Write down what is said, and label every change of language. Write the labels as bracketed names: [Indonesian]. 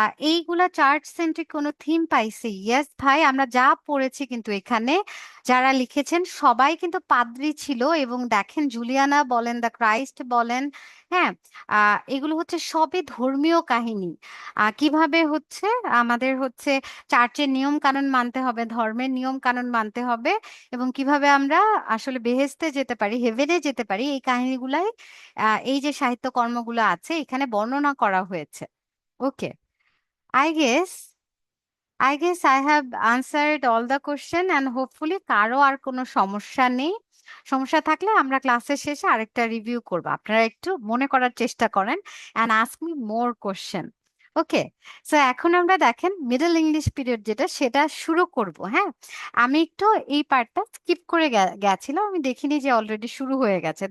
[Bangla] এইগুলা chart centric কোনো theme পাইছি? ইয়েস ভাই, আমরা যা পড়েছি কিন্তু এখানে যারা লিখেছেন সবাই কিন্তু পাদ্রী ছিল, এবং দেখেন জুলিয়ানা বলেন, দ্য ক্রাইস্ট বলেন, হ্যাঁ, এগুলো হচ্ছে সবই ধর্মীয় কাহিনী। কিভাবে হচ্ছে আমাদের হচ্ছে চার্চের নিয়ম কানুন মানতে হবে, ধর্মের নিয়ম কানুন মানতে হবে, এবং কিভাবে আমরা আসলে বেহেস্তে যেতে পারি, হেভেনে যেতে পারি, এই কাহিনীগুলাই এই যে সাহিত্য কর্মগুলো আছে এখানে বর্ণনা করা হয়েছে। [English] okay, I guess I have answered all the question and hopefully [Bangla] কারো আর কোনো সমস্যা নেই। সমস্যা থাকলে আমরা ক্লাসের শেষে আরেকটা রিভিউ করব, আপনারা একটু মনে করার চেষ্টা করেন [English] and ask me more question. [Bangla] Okay, so এখন আমরা দেখেন মিডল ইংলিশ পিরিয়ড যেটা সেটা শুরু করব। হ্যাঁ, আমি একটু এই পার্টটা স্কিপ করে গেছিলাম, আমি দেখিনি যে অলরেডি শুরু হয়ে গেছে।